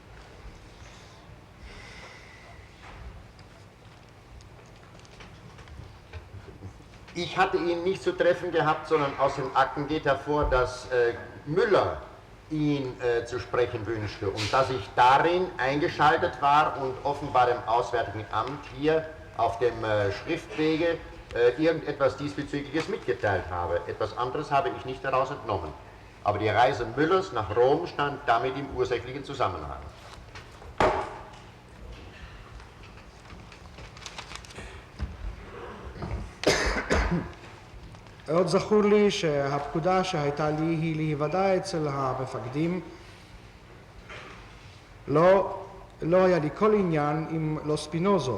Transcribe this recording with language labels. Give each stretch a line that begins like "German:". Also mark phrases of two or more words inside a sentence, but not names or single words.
German: Ich hatte ihn nicht zu treffen gehabt, sondern aus den Akten geht hervor, dass Müller ihn zu sprechen wünschte und dass ich darin eingeschaltet war und offenbar dem Auswärtigen Amt hier auf dem Schriftwege irgendetwas Diesbezügliches mitgeteilt habe. Etwas anderes habe ich nicht daraus entnommen. Aber die Reise Müllers nach Rom stand damit im ursächlichen Zusammenhang.
Hebrew: עוד זכור לי שהפקודה שהייתה לי היא להיוודע אצל המפקדים לא היה לי כל עניין עם לו ספינוזו.